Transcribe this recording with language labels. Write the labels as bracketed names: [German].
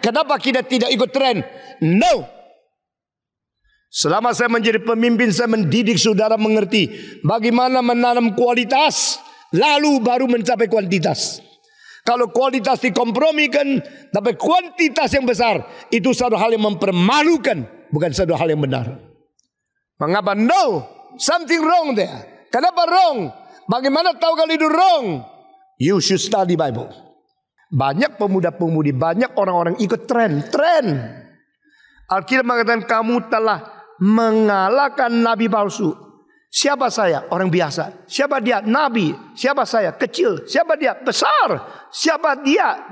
[Indonesian] Kenapa kita tidak ikut tren? No. Selama saya menjadi pemimpin, saya mendidik saudara mengerti bagaimana menanam kualitas, lalu baru mencapai kuantitas. Kalau kualitas dikompromikan, tapi kuantitas yang besar, itu satu hal yang mempermalukan, bukan satu hal yang benar. Mengapa? [English] No, something wrong there. [Indonesian] Kenapa wrong? Bagaimana tahu kalau itu wrong? [English] You should study Bible. [Indonesian] Banyak pemuda-pemudi, banyak orang-orang ikut tren. Alkitab mengatakan kamu telah mengalahkan nabi palsu. Siapa saya? Orang biasa. Siapa dia? Nabi. Siapa saya? Kecil. Siapa dia? Besar. Siapa dia?